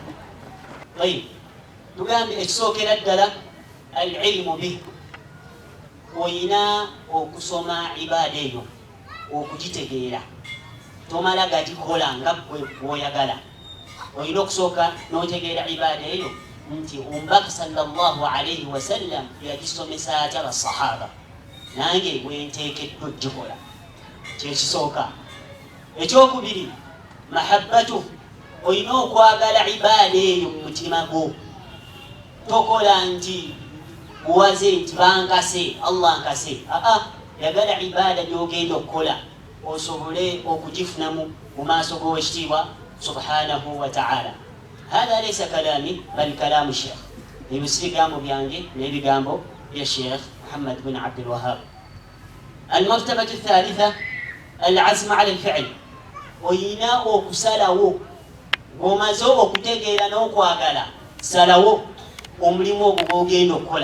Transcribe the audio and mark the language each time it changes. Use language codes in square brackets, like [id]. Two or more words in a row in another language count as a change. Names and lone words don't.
[lg] Tugambe ekisookera ddala [ar] العلم به, [lg] oyina okusoma ibaada eyo okugitegeera, tomala gagikola nga bw'oyagala. Oyina okusooka n'otegeera ibaada eyo nti omubaka [ar] صلى الله عليه وسلم [lg] yagisomesa atya basahaba, nange bwenteekeddwa ogikola. Kyekisooka. Ekyokubiri mahabbatu, oyina okwagala ibaada eyo mu mutima gwo. Tokola nti buwaze nti bankase, Allah nkase. Yagala ibaada gy'ogenda okukola osobole okugifunamu mu maaso g'owekitiibwa [ar] سبحانه وتعالى. هذا ليس كلامي بل كلام شيخ. [lg] Ebyo si bigambo byange n'ebigambo bya Sheikh Muhammad bin Abdul Wahhab. [ar] المرتبة الثالثة العزم على الفعل, [lg] oyina okusalawo ng'omaze okutegeera n'okwagala, salawo omulimu ogwo gw'ogenda okukola.